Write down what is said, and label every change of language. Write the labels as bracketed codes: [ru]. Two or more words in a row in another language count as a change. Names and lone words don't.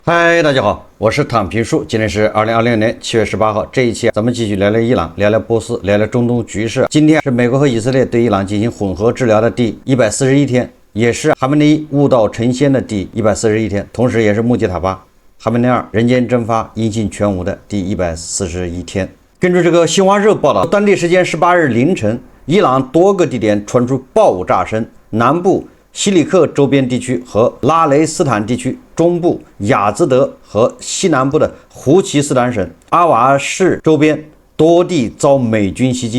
[zh] 嗨，大家好，我是躺平叔，今天是2020年7月18号。这一期咱們繼續聊聊伊朗，聊聊波斯，聊聊中東局勢。今天是美國和以色列對伊朗進行混合治療的第141天，也是哈梅內伊悟道成仙的第141天，同時也是穆吉塔巴哈梅内尔人間蒸發音信全無的第141天。根據這個新華社報道，當地時間18日凌晨，伊朗多個地點傳出爆炸聲，南部西里克周邊地區和拉雷斯坦地區、中部雅茲德和西南部的胡齊斯坦省阿瓦市周邊多地遭美軍襲擊。